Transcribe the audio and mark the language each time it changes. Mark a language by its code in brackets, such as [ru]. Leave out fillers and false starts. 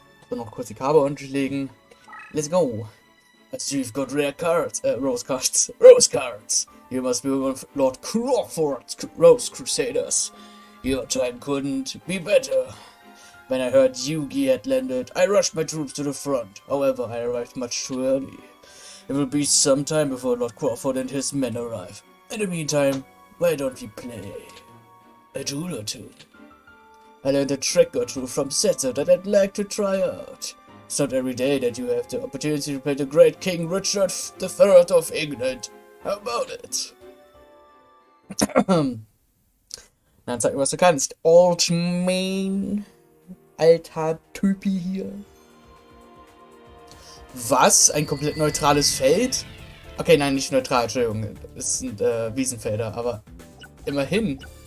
[de] So, noch kurz die Kabel unterlegen. [en] Let's go. As you've got rare cards, rose cards. You must be one of Lord Crawford's Rose Crusaders. Your time couldn't be better. When I heard Yugioh had landed, I rushed my troops to the front. However, I arrived much too early. It will be some time before Lord Crawford and his men arrive. In the meantime, why don't we play a duel or two? I learned a trick or two from Setzer that I'd like to try out. It's not every day that you have the opportunity to play the great King Richard III of England. How about it? [de] Dann zeig mir, was du kannst. [en] Old Main. [de] Alter Typi hier. Was? Ein komplett neutrales Feld? Okay, nein, nicht neutral, Entschuldigung. Das sind Wiesenfelder, aber immerhin.